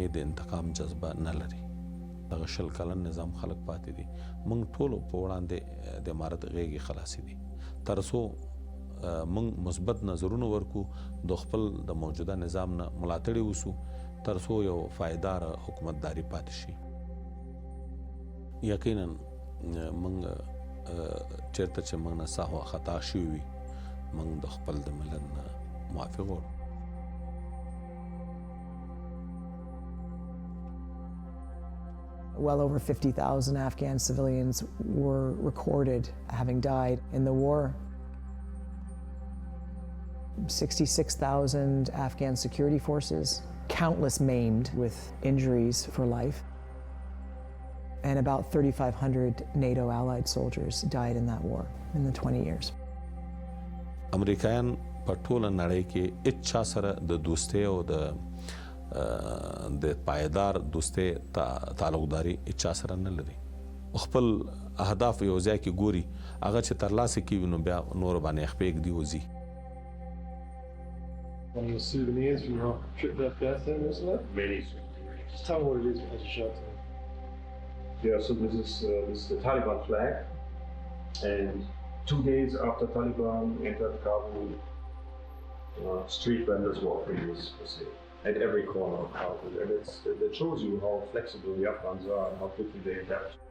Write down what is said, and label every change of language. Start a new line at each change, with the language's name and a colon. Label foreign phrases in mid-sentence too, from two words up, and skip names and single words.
Pashto: د انتقام جذبه نه لري دغه شل کلن نظام خلق پاتې دي موږ ټول په وړاندې د امارت غېږې خلاصې دي تر څو موږ مثبت نظرونه ورکو د خپل د موجوده نظام نه ملاتړ وسو تر څو یو پایدار حکومتداري پاتې شي یقینا موږ چیرته چې موږ نه سهوا خطا شوي وي موږ د خپل د ملت نه معافي غواړو
English: Well over 50,000 Afghan civilians were recorded having died in the war. 66,000 Afghan security forces, countless maimed with injuries for life. And about 3,500 NATO allied soldiers died in that war in the 20 years.
Pashto: امریکایان په ټوله نړۍ کې اچا سره د دوستۍ او د پایدار دوستۍ تعلقداري اچا سره نه لري خپل اهداف یو ځای کې ګوري هغه چې ترلاسه کوي نو بیا نور باندې خپېږ دی وځي
English: One of the souvenirs from your trip to Afghanistan, wasn't it? Many souvenirs. Just tell me what it is as you show it to me. Yeah, so this is the Taliban flag, and 2 days after Taliban entered Kabul, street vendors were offering this for sale at every corner of Kabul, and it shows you how flexible the Afghans are and how quickly they adapt.